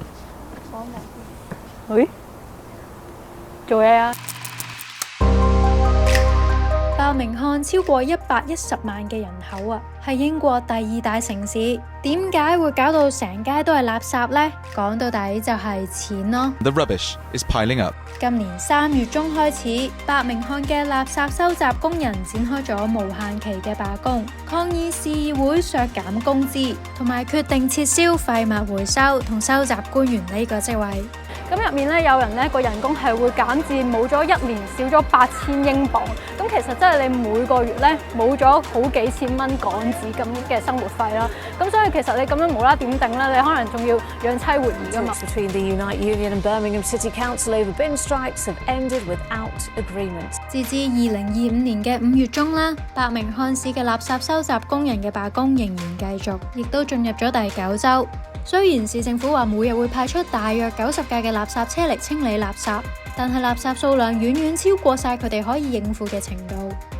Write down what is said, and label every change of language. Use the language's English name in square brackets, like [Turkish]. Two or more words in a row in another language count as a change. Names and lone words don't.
[Cantonese] 喂，做嘢啊！伯明翰超過110萬嘅人口啊，係英國第2大城市。點解會搞到成街都係垃圾呢？講到底就係錢咯。 [English] The rubbish is piling up. [Cantonese] 今年3月中開始，伯明翰嘅垃圾收集工人展開咗無限期嘅罷工，抗議市議會削減工資，同埋決定撤銷廢物回收同收集官員呢個職位。咁入面咧，有人咧個人工係會減至冇咗1年少咗8000英鎊。咁其實真係你每個月咧冇咗好幾千蚊港紙咁嘅生活費啦。咁所以其實你咁樣無啦點定咧，你可能仲要養妻活兒㗎嘛。 [English] Between the Unite Union and Birmingham City Council over bin strikes have ended without agreement. [Cantonese] 截至2025年嘅5月中啦，伯明翰市嘅垃圾收集工人嘅罷工仍然繼續，亦都進入咗第9週。雖然市政府話每日會派出大約90架嘅垃圾車嚟清理垃圾，但係垃圾數量遠遠超過晒佢哋可以應付嘅程度。